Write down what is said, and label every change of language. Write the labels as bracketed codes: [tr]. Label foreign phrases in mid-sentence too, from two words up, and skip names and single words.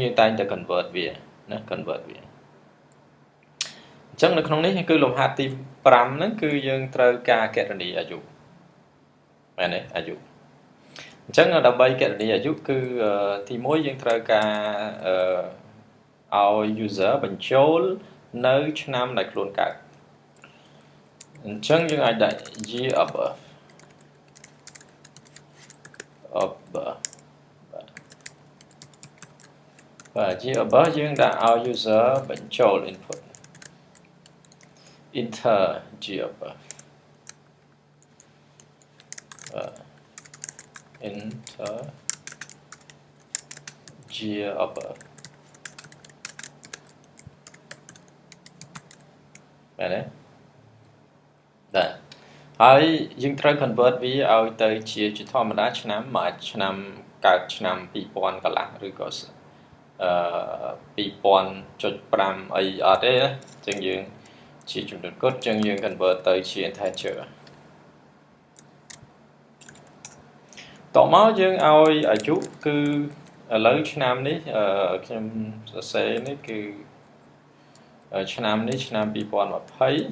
[km] យើងតែងតែ convert វាណា convert វាអញ្ចឹងនៅក្នុងនេះគឺលំហាត់ទី5ហ្នឹងគឺយើងត្រូវការគណនាអាយុមែនទេអាយុអញ្ចឹងដើម្បីគណនាអាយុគឺទី1យើងត្រូវការឲ្យ user បញ្ចូលនៅឆ្នាំដែលខ្លួនកើតអញ្ចឹងយើងអាចដាក់ [en] year of birth year of birth [km] យើងដាក់ឲ្យ user បញ្ចូល [en] input enter year of birth enter year of birth [km] មែនទេបាទហើយយើងត្រូវ convert វាឲ្យទៅជាធម្មតាឆ្នាំមួយឆ្នាំកើតឆ្នាំ2000កន្លះឬក៏ 2000.5 អីអត់ទេណាអញ្ចឹងយើងជាចំនួនគត់អញ្ចឹងយើង convert ទៅជា integer តមកយើងឲ្យអាយុគឺឥឡូវឆ្នាំនេះខ្ញុំសរសេរនេះគឺឆ្នាំនេះឆ្នាំ2020អ